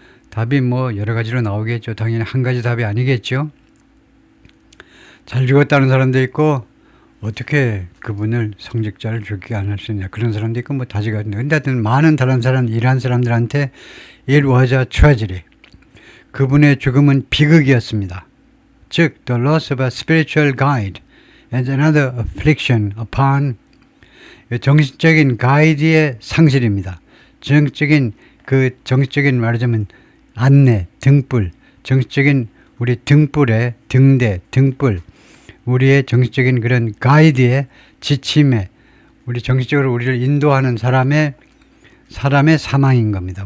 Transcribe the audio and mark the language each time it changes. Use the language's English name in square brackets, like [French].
[Korean] 답이 뭐 여러 가지로 나오겠죠. 당연히 한 가지 답이 아니겠죠. 잘 죽었다는 사람도 있고 어떻게 그분을 성직자를 죽게 안 할 수 있냐 그런 사람도 있고 뭐 다지가 있는데 근데 하여튼 많은 다른 사람 이란 사람들한테 [English] it was a tragedy [Korean] 그분의 죽음은 비극이었습니다. 즉 [English] the loss of a spiritual guide and another affliction upon [Korean] 정신적인 가이드의 상실입니다. 정신적인 말하자면 안내, 등불, 정신적인 우리 등불의 등불, 우리의 정신적인 그런 가이드의 지침에 우리 정신적으로 우리를 인도하는 사람의 사망인 겁니다.